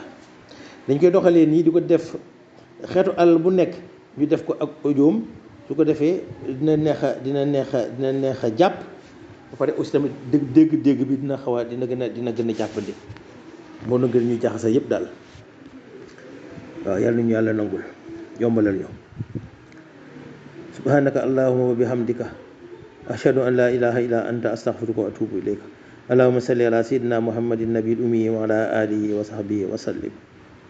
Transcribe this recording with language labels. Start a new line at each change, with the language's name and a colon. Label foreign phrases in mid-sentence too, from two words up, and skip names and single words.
Wolof: dañ koy doxalee nii di ko def xeetu alal bu nekk ñu def ko ak audioom su ko defee dina neex a jàpp ba pare aussi tamit dégg bi dina gën a jàppandi moo na gën ñu jaxase yëpp daal. waaw yàlla nañu yàlla nangul yombalal ñu.
Arabic: سبحانك اللهم وبحمدك أشهد أن لا إله إلا أنت أستغفرك وأتوب إليك اللهم صل على سيدنا محمد النبي الأمي وعلى آله وصحبه وسلم.